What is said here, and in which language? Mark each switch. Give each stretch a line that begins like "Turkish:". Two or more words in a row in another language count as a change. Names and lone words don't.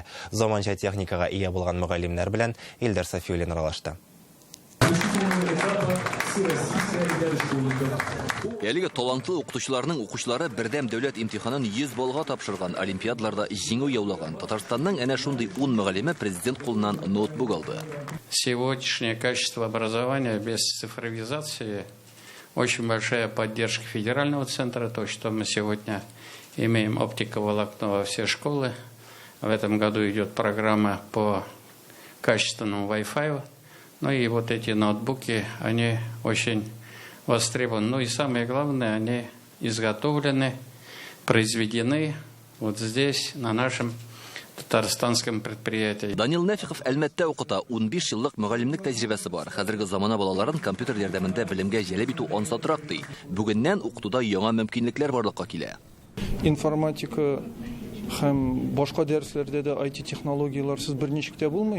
Tatar: Заманча техникага ия булган мөгаллимнәр белән Илдар Сафиуллин аралашты. Әлеге талантлы укытучыларның укучылары бердәм дәүләт имтиханын 100 баллга тапшырган, олимпиадларда җиңү яулаган. Татарстанның әнә шундый 10 мөгаллиме президент кулыннан ноутбук алды.
Russian: Сегодняшнее качество образования без цифровизации, очень большая поддержка федерального центра, то, что мы сегодня имеем оптиковолокно во все школы. В этом году идет программа по качественному Wi-Fi. Ну и вот эти ноутбуки, они очень востребованы. Ну и самое главное, они изготовлены, произведены вот здесь, на нашем татарстанском предприятии.
Tatar: Данил Нәфихов Әлмәттә укыта, 15 еллык мөгаллимлек тәҗрибәсе бар. Хәзерге замана балаларын компьютер ярдәмендә белемгә җәлеп итү ансатрак ди. Бүгеннән укытуда яңа мөмкинлекләр барлыкка килә. Информатика һәм башка дәресләрдә дә IT технологияларсыз берничек тә булмый.